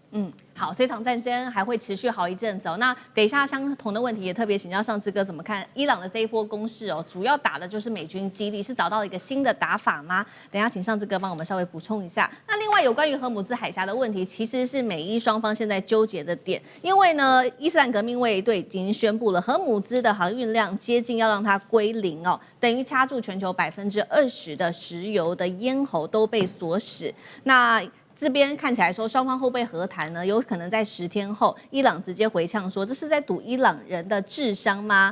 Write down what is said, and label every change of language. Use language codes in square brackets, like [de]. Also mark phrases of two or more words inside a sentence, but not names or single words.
[zh] 好，這場戰爭還會持續好一陣子哦。那等一下相同的問題也特別請教上志哥怎麼看伊朗的這一波攻勢哦，主要打的就是美軍基地，是找到一個新的打法嗎？等一下請上志哥幫我們稍微補充一下。那另外有關於荷姆茲海峽的問題，其實是美伊雙方現在糾結的點，因為呢，伊斯蘭革命衛隊已經宣布了荷姆茲的航運量接近要讓它歸零哦，等於掐住全球20%的石油的咽喉都被鎖死。那這邊看起來說雙方會不會和談呢？有可能在10天後，伊朗直接回嗆說這是在賭伊朗人的智商嗎？